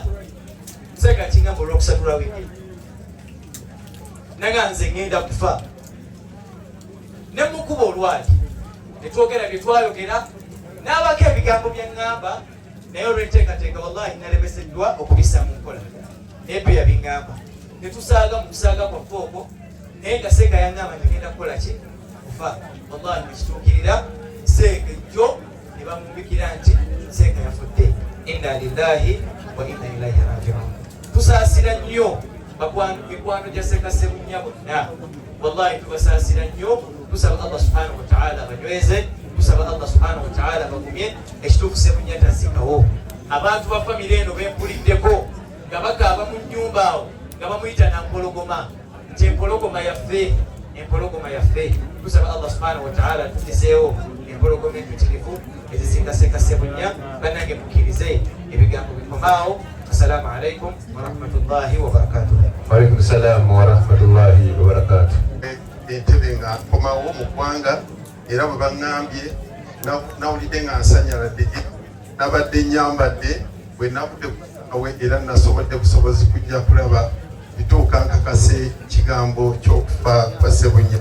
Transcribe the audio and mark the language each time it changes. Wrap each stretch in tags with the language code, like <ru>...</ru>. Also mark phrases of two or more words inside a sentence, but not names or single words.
<lg>Seka kingamba olwokusatu lwa wiiki naga nze ŋŋenda kufa ne mukuba olwali netwogera bye twayogera n'abako ebigambo bye ŋŋamba naye olw'enteekateeka wallahi nalemeseddwa okubissa mu nkola naye bye yabiŋŋamba netusaaga mu kusaaga kwaffe okwo naye nga Seka yaŋŋamba ngenda kukola ki kufa wallahi nekituukirira Seka ejjo ne bamumbikira nti Seka yafudde.</lg> <ar>إنا لله وإنا إليه راجعون.</ar> <lg>Tusaasira nnyo mikwano gya Seka Sebunya bonna wallahi tubasaasira nnyo. Tusaba Allah</lg> <ar>سبحانه وتعالى</ar> <lg>abanyweze, tusaba Allah</lg> <ar>سبحانه وتعالى</ar> <lg>bagumye ekituufu Sebunya tazikawo. Abantu ba famire eno bempuliddeko nga bakaaba mu nnyumba awo nga bamuyita nampologoma nti empologoma yaffe. Tusaba Allah</lg> <ar>سبحانه وتعالى</ar> <lg>tukizeewo empologoma empitirivu ezisinga Seka Sebunya. Bannange mukkirize ebigambo bikomaawo.</lg> <ar>السلام عليكم ورحمة الله وبركاته. وعليكم السلام ورحمة الله وبركاته.</ar> <lg>Entebe nga nkomawo mu ggwanga era bwe baŋŋambye nawulidde nga nsanyaladde nabadde nyambadde bwe navudde awe era nasobodde busobozi kujja kulaba bituuka nkakase kigambo ky'okufa kwa Ssebunya.</lg>